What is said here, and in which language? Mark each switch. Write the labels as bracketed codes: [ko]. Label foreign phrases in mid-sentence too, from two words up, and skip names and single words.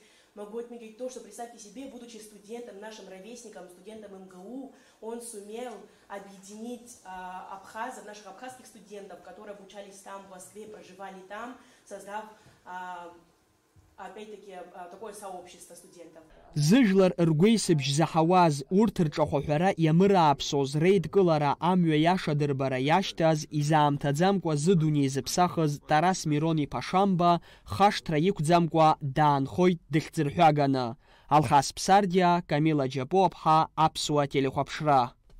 [ru] Могу отметить то, что, представьте себе, будучи студентом, нашим ровесником, студентом МГУ, он сумел объединить абхазов, наших абхазских студентов, которые обучались там, в Москве, проживали там, создав, опять-таки, такое сообщество студентов. [ab] Зыжлар ргәеисыбжь заҳауаз урҭ рҿахәаҳәара иамырааԥсоз реидкылара амҩа иашадырбара иашьҭаз изаамҭаӡамкәа зыдунеи зыԥсахыз Тарас Мирон-иԥа Шамба хашҭра иқәӡамкәа даанхоит дыхьӡырҳәаганы. Алхас Ԥсардиа, Камила Џьапуаԥҳа, Аԥсуа телехәаԥшра.